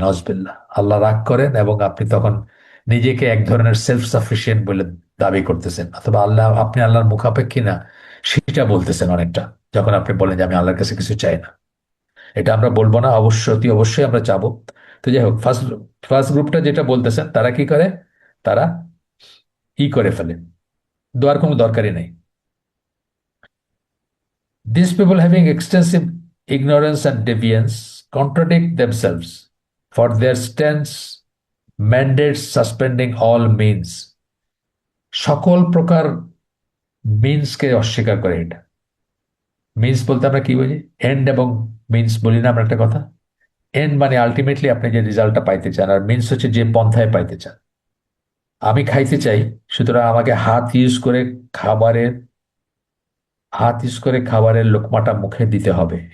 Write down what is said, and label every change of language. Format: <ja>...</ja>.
<bn>নজবিল্লাহ, আল্লাহ রাগ করেন এবং আপনি তখন নিজেকে এক ধরনের সেলফ সাফিসিয়েন্ট বলে দাবি করতেছেন, অথবা আপনি আল্লাহর মুখাপেক্ষী না সেটা বলতেছেন অনেকটা, যখন আপনি বলেন যে আমি আল্লাহর কাছে কিছু চাই না। এটা আমরা বলবো না, অতি অবশ্যই আমরা চাবো। তো যাই হোক, ফার্স্ট ফার্স্ট গ্রুপটা যেটা বলতেছেন, তারা কি করে, তারা করে ফেলে, দোয়ার কোনো দরকারই নেই।</bn> <en>These people, having extensive ignorance and deviance, contradict themselves, for their stance mandates suspending all means.</en> <bn>সকল প্রকার মিন্সকে অস্বীকার করে এটা। মিন্স বলতে আমরা কি বুঝি? এন্ড এবং মিন্স বলি না আমরা একটা কথা? এন্ড মানে আলটিমেটলি আপনি যে রেজাল্টটা পাইতে চান, আর মিন্স হচ্ছে যে পন্থায় পাইতে চান। আমি খাইতে চাই, সুতরাং আমাকে খাবারের হাত ইউজ করে খাবারের লোকমাটা মুখে দিতে হবে।</bn>